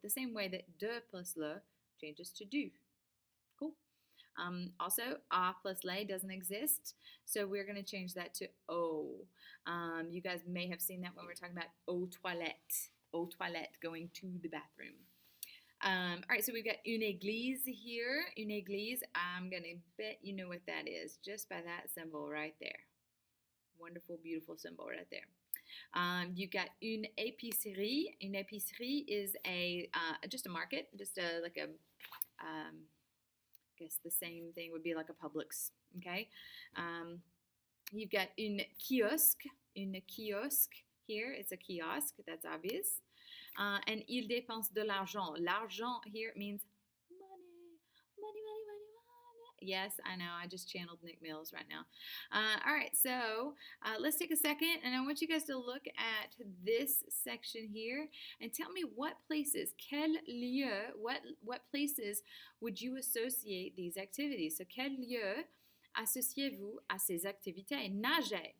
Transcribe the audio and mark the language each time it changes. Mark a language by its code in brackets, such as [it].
[en] The same way that de plus le changes to du. Cool. Also, a plus le doesn't exist, so we're going to change that to o. You guys may have seen that when we're talking about [fr] aux toilettes. Aux toilettes, [en] going to the bathroom. All right, so we've got [fr] une église [en] here. [fr] Une église, [en] I'm going to bet you know what that is just by that symbol right there. Wonderful, beautiful symbol right there. You've got [fr] une épicerie. Une épicerie [en] is just a market, just like a, I guess the same thing would be like a Publix, okay? You've got [fr] une kiosque. Une kiosque [en] here, it's a kiosk, that's obvious. And [fr] il dépense de l'argent. L'argent [en] here means money, money, money, money, money. Yes, I know. I just channeled Nick Mills right now. All right, so let's take a second, and I want you guys to look at this section here and tell me what places, [fr] quel lieu, [en] what places would you associate these activities? So, [fr] quel lieu associez-vous à ces activités? Nager.